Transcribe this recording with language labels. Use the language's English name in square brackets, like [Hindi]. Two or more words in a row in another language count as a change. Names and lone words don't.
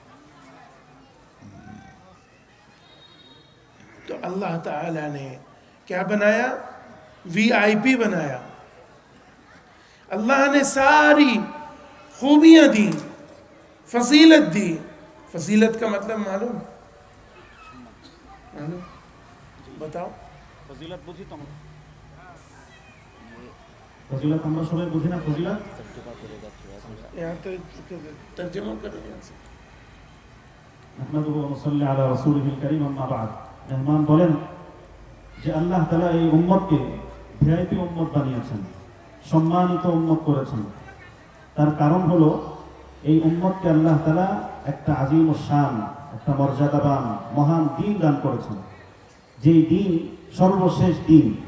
[Urdu] تو اللہ تعالی نے کیا بنایا؟ وی آئی پی بنایا. اللہ نے ساری خوبیاں دی، فضیلت دی. فضیلت کا مطلب معلوم بتاؤ؟ [Bangla] ফজিলত বুঝি তো ফজিলত আমরা সবাই বুঝি না. ফজিলত [Urdu] یہاں تو ترجمہ کرو یہاں سے. [Arabic] أحمده ونصلي على رسوله الكريم، أما بعد. [Bangla] মেহমান বলেন যে আল্লাহ তাআলা এই উম্মতকে ভিআইপি উম্মত বানিয়েছেন, সম্মানিত উম্মত করেছেন. তার কারণ হলো এই উম্মতকে আল্লাহ তাআলা একটা আজিম ও শান, একটা মর্যাদাবান মহান দ্বীন দান করেছেন, যেই দ্বীন সর্বশেষ দ্বীন.